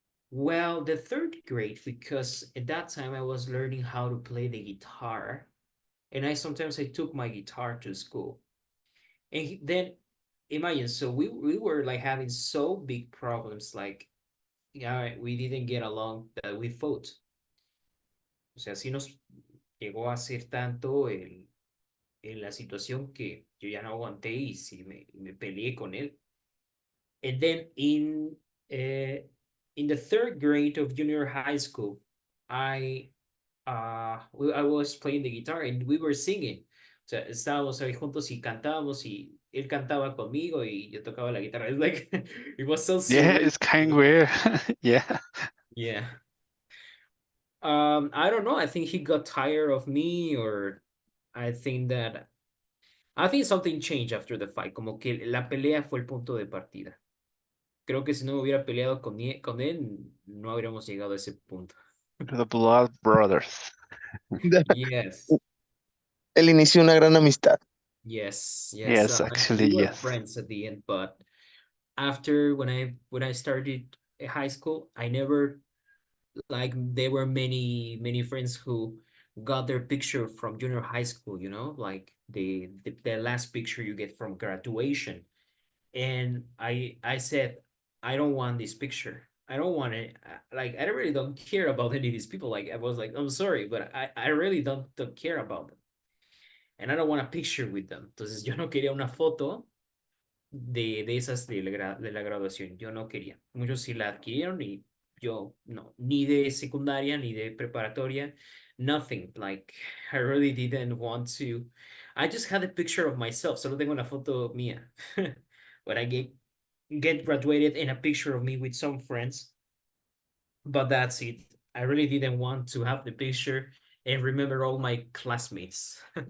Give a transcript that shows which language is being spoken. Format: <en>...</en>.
<en>Well, the third grade, because at that time I was learning how to play the guitar. and sometimes I took my guitar to school. And then imagine, so we were like having so big problems, like yeah, we didn't get along that we fought.</en> <es>O sea, sí nos llegó a ser tanto en la situación que yo ya no aguanté y sí me peleé con él.</es> <en>And then in the third grade of junior high school, I was playing the guitar and we were singing.</en> <es>O sea, estábamos ahí juntos y cantábamos y él cantaba conmigo y yo tocaba la guitarra.</es> <en>It's like it was so Yeah, surreal. it's kind of weird. Yeah. Yeah. I don't know. I think he got tired of me, or I think that I think something changed after the fight.</en> <es>Como que la pelea fue el punto de partida. Creo que si no me hubiera peleado con él, no habríamos llegado a ese punto.</es> <en>The Blood Brothers. Yes.</en> <es>El inicio de una gran amistad.</es> <en>Yes. Yes, actually, We were yes. friends at the end, but after when I started high school, I never like there were many friends who got their picture from junior high school, you know, like the last picture you get from graduation. And I said, I don't want this picture. I don't want it. Like I really don't care about any of these people. Like I was like, I'm sorry, but I really don't care about them. And I don't want a picture with them.</en> <es>Entonces yo no quería una foto de esas de la graduación. Yo no quería. Muchos sí la adquirieron y yo no. Ni de secundaria, ni de preparatoria.</es> <en>Nothing. Like, I really didn't want to. I just had a picture of myself.</en> <es>Solo tengo una foto mía.</es> <en>When I get graduated and a picture of me with some friends. But that's it. I really didn't want to have the picture and remember all my classmates.</en>